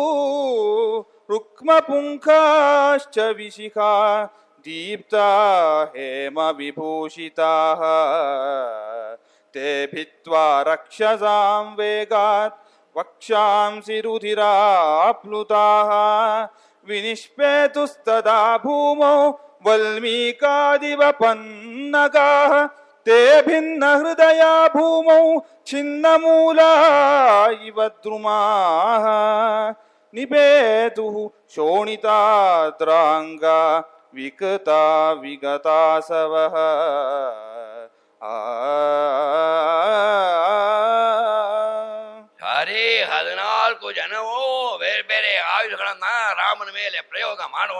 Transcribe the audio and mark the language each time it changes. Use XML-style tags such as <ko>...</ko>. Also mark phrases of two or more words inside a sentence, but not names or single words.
<sa>ರುಕ್ಮಪುಂಖಾಶ್ಚ ವಿಶಿಖಾ ದೀಪ್ತಾ ಹೇಮ ವಿಭೂಷಿತಾಃ ತೇ ಭಿತ್ವಾ ರಕ್ಷಸಾಂ ವೇಗಾತ್ ವಕ್ಷಾಂಸಿ ರುಧಿರಾಪ್ಲುತಾಃ ವಿನಿಷ್ಪೇತುಸ್ತದಾ ಭೂಮೌ ವಲ್ಮೀಕಾದಿವ ಪನ್ನಗಾಃ ತೇ ಭಿನ್ನ ಹೃದಯ ಭೂಮೌ ಛಿನ್ನಮೂಲಾ ಇವ ದ್ರುಮಾಃ ನಿಪೇತುಃ ಶೋಣಿತಾದ್ರಾಂಗ ವಿಕತಾ ವಿಗತಾಸವಃ.</sa> <kn>ಸರಿ, 14 ಜನವೂ ಬೇರೆ ಬೇರೆ ಆಯುಧಗಳನ್ನ ರಾಮನ ಮೇಲೆ ಪ್ರಯೋಗ ಮಾಡೋಣ.</kn>